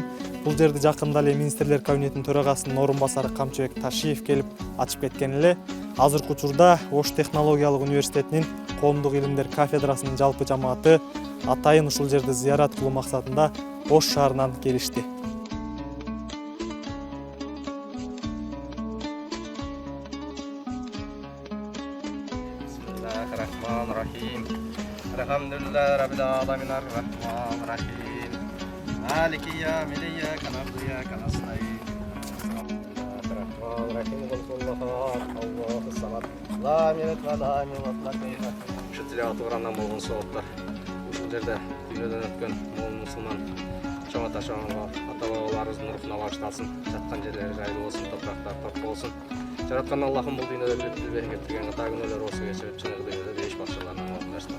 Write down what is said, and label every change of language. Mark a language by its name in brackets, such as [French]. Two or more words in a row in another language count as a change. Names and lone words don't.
[Kyrgyz] Бул жерди жакында эле министрлер кабинетинин төрагасынын орун басары Камчыбек Ташиев келип ачып кеткен эле. Азыркы учурда Ош технологиялык университетинин коомдук илимдер кафедрасынын жалпы жамааты атайын ушул жерди зыярат кылуу максатында Ош шаарынан келишти. [Arabic] بسم الله الرحمن الرحيم. الحمد لله رب العالمين الرحمن الرحيم. مالك يوم الدين إياك نعبد وإياك نستعين. بسم الله الرحمن الرحيم. الله الصمد لم يلد ولم يولد. [Kyrgyz] Шу тилавет Курандан болгун соваплар. Ушул жерде дүйнөдөн өткөн момун мусулман чоң ата чоңго ата бабаларыбыздын рухуна багышталсын. Жаткан жерлери жайлуу болсун, топурактар топ болсун. Жараткан Аллахым бул дүйнөдө бир берекеттирген ата күнөөлөр болсо кечирип чыныгы дүйнөдө беш бакчаларынан алып.